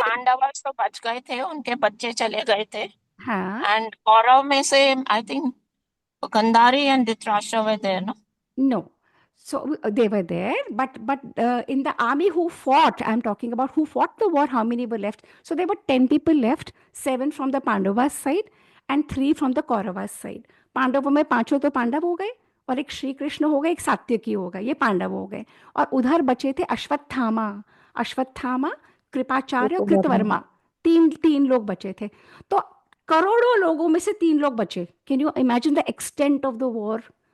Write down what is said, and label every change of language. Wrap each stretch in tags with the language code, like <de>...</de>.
<hi>पांडवस तो बच गए थे, उनके बच्चे चले गए थे। हाँ,</hi> <en>And Kaurav में से I think Gandhari and Dhritarashtra were there, no? no. So they were there, but in the army who fought, I'm talking about who fought the war, how many were left? So there were 10 people left, 7 from the Pandavas side and 3 from the Kauravas side.</en> <hi>पांडवों में 5 तो पांडव हो गए, और एक श्री कृष्ण हो गए, एक सात्यकी हो गए, ये पांडव हो गए। और उधर बचे थे अश्वत्थामा, अश्वत्थामा, कृपाचार्य और कृतवर्मा, तीन तीन लोग बचे थे। तो करोड़ों लोगों में से 3 लोग बचे।</hi> <en>Can you imagine the extent of the war?</en>